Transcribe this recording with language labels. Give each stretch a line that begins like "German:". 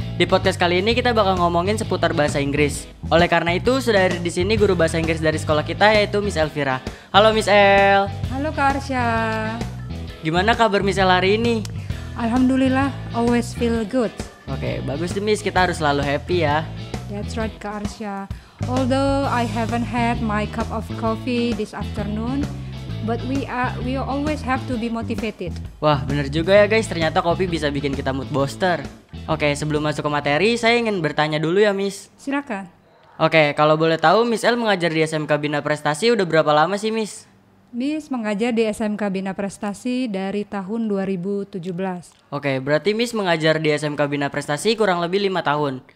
Indonesian: Di podcast kali ini kita bakal ngomongin seputar bahasa Inggris. Oleh karena itu, sudah ada di sini guru bahasa Inggris dari sekolah kita, yaitu Miss Elvira. Halo Miss El. Halo Kak Arsya. Gimana kabar Miss El hari ini?
English: Alhamdulillah, always feel good.
Indonesian: Oke, bagus deh Miss, kita harus selalu happy ya.
English: That's right Kak Arsya. Although I haven't had my cup of coffee this afternoon, but we always have to be motivated.
Indonesian: Wah, bener juga ya guys, ternyata kopi bisa bikin kita mood booster. Oke, sebelum masuk ke materi, saya ingin bertanya dulu ya Miss. Silakan. Oke, kalau boleh tahu Miss El mengajar di SMK Bina Prestasi udah berapa lama sih Miss? Miss mengajar di SMK Bina Prestasi dari tahun 2017. Oke, berarti Miss mengajar di SMK Bina Prestasi kurang lebih 5 tahun.